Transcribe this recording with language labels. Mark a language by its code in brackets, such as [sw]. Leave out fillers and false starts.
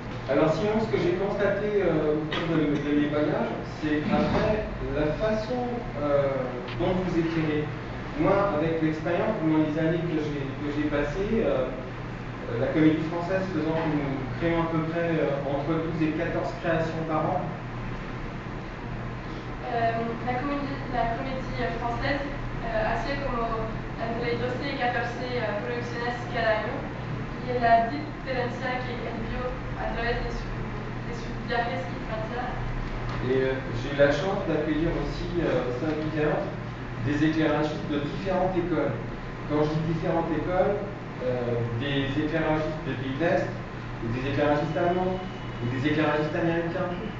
[fr] Alors sinon, ce que j'ai constaté au cours de mes voyages, c'est après la façon dont vous éclairez. Moi, avec l'expérience, pendant les années que j'ai passées, la Comédie Française faisant que nous créons à peu près entre 12 et 14 créations par an. [es] La comédie française hace como entre 12 y 14 producciones cada año y la diferencia que él vio a través de sus viajes en Francia. [fr] Et j'ai eu la chance d'accueillir aussi au sein du théâtre des éclairagistes de différentes écoles. Quand je dis différentes écoles, des éclairagistes de pays de l'Est, ou des éclairagistes allemands, ou des éclairagistes américains.